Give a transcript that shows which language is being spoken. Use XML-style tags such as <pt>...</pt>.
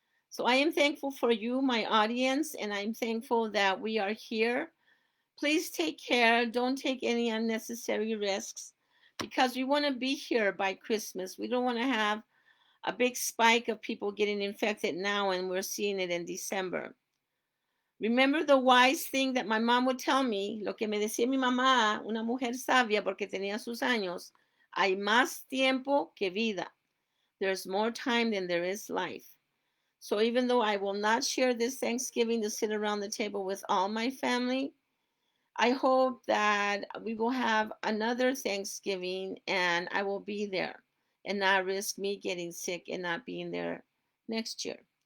<en>So I am thankful for you, my audience, and I'm thankful that we are here. Please take care. Don't take any unnecessary risks, because we want to be here by Christmas. We don't want to have a big spike of people getting infected now, and we're seeing it in December. Remember the wise thing that my mom would tell me,</en> <es>lo que me decía mi mamá, una mujer sabia porque tenía sus años, hay más tiempo que vida.</es> <en>There's more time than there is life. So even though I will not share this Thanksgiving to sit around the table with all my family, I hope that we will have another Thanksgiving and I will be there and not risk me getting sick and not being there next year.</en>